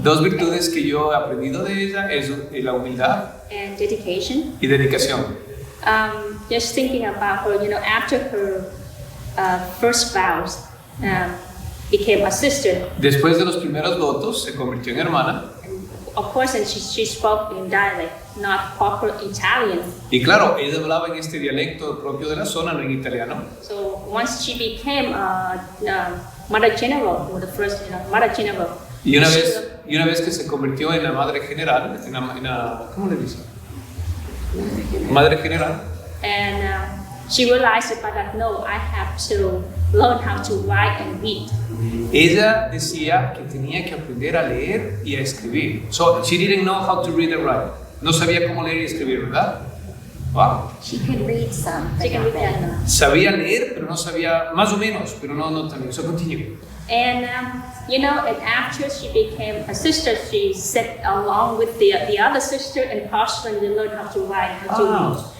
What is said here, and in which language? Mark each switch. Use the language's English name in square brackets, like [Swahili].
[Spanish] Dos virtudes que yo he aprendido de ella es la humildad [English] And dedication. [Spanish] y dedicación. [English] Just thinking about her, after her first vows, became a sister. [Spanish] Después de los primeros votos se convirtió en hermana. [English] Of course, and she spoke in dialect, not proper Italian. [Spanish] Y claro, ella hablaba en este dialecto propio de la zona, no en italiano. [English] So once she became Mother General, or the first Mother General. [Spanish] Y una vez que se convirtió en la Madre General, ¿cómo le dice? Madre General. [English] And she realized that no, I have to learn how to write and read. [Spanish] Ella decía que tenía que aprender a leer y a escribir. [English] So she didn't know how to read and write. [Spanish] No sabía cómo leer y escribir, ¿verdad? [English] Wow. She could read some, but She can not read very that. much. [Spanish] Sabía leer, pero no sabía, más o menos, pero no también. [English] So continue. And and after she became a sister, she sat along with the other sister and personally learned how to write, how to read.